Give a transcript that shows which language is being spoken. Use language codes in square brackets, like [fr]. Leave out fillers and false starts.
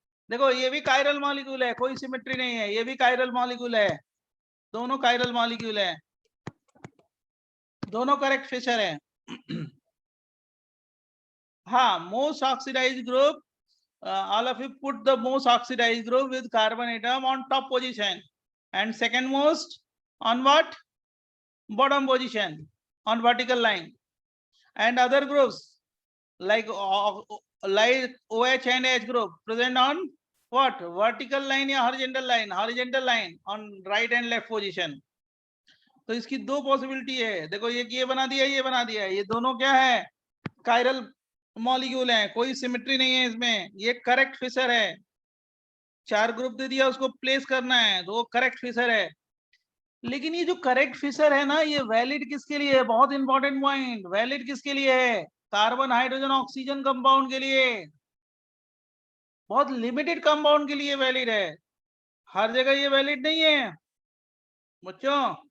[hi] देखो ये भी कायरल मॉलिक्यूल है, कोई सिमेट्री नहीं है, ये भी कायरल मॉलिक्यूल है, दोनों कायरल मॉलिक्यूल है, दोनों करेक्ट फिशर है। [en] हाँ, most oxidized group, all of you put the most oxidized group with carbon atom on top position and second most on what, bottom position on vertical line, and other groups like OH and H group present on what, vertical line या horizontal line, horizontal line on right and left position। [hi] तो इसकी 2 possibility है। देखो ये बना दिया, ये बना दिया, ये दोनों क्या है, कायरल मॉलिक्यूल है, कोई सिमेट्री नहीं है इसमें, ये करेक्ट फिशर है। 4 ग्रुप दे दिया, उसको प्लेस करना है, तो वो करेक्ट फिशर है। लेकिन ये जो करेक्ट फिशर है ना, ये वैलिड किसके लिए है, बहुत इंपॉर्टेंट पॉइंट, वैलिड किसके लिए है, कार्बन हाइड्रोजन ऑक्सीजन कंपाउंड के लिए, बहुत लिमिटेड कंपाउंड के लिए वैलिड है, हर जगह ये वैलिड नहीं है बच्चों।